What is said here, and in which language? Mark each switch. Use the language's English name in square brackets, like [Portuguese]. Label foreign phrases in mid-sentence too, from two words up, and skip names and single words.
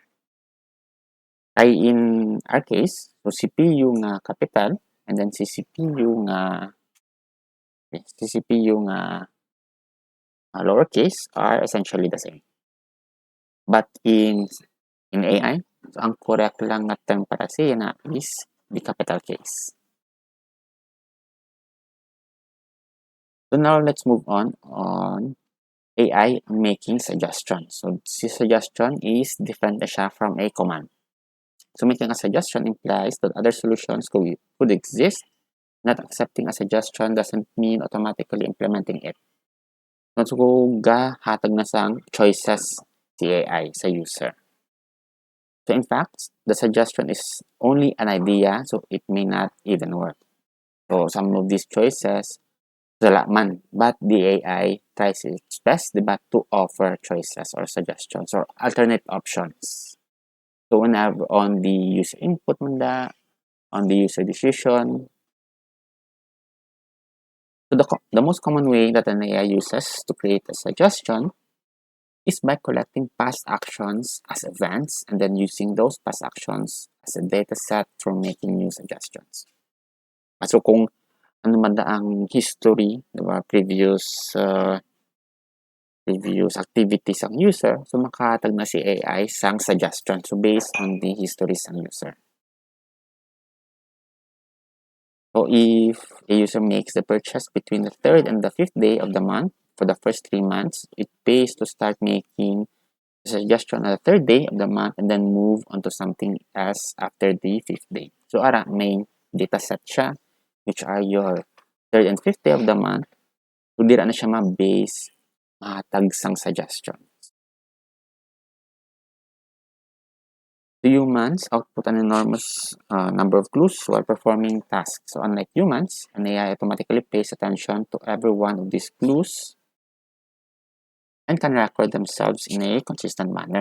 [English] Ay in our case, so CPU nga capital and then CPU nga lowercase are essentially the same. But in AI, so ang correct [Hiligaynon] lang na [English] term [Hiligaynon] para siya na [English] is the capital case. So now let's move on AI making suggestions. So si suggestion is different [Hiligaynon] na siya [English] from a command. So making a suggestion implies that other solutions could exist. Not accepting a suggestion doesn't mean automatically implementing it. [Hiligaynon] So hatag na sang choices si AI sa user. [English] So in fact, the suggestion is only an idea, so it may not even work. So some of these choices [Hiligaynon] wala man, [English] but the AI tries its best diba, to offer choices or suggestions or alternate options. So whenever on the user input manda, on the user decision, so the most common way that an AI uses to create a suggestion is by collecting past actions as events and then using those past actions as a data set for making new suggestions. [Hiligaynon] So kung ano man ang history, diba, previous activities ang user, so makahatag na si AI sang suggestion. [English] So based on the history sang user. So if a user makes the purchase between the 3rd and the 5th day of the month for the first 3 months, it pays to start making the suggestion on the 3rd day of the month and then move on to something else after the 5th day. So ara, may data set siya, which are your 3rd and 5th day of the month. [Hiligaynon] So dira na siya ma-base mahatag sang suggestion. [English] The humans output an enormous number of clues while performing tasks. So unlike humans, an AI automatically pays attention to every one of these clues and can record themselves in a consistent manner.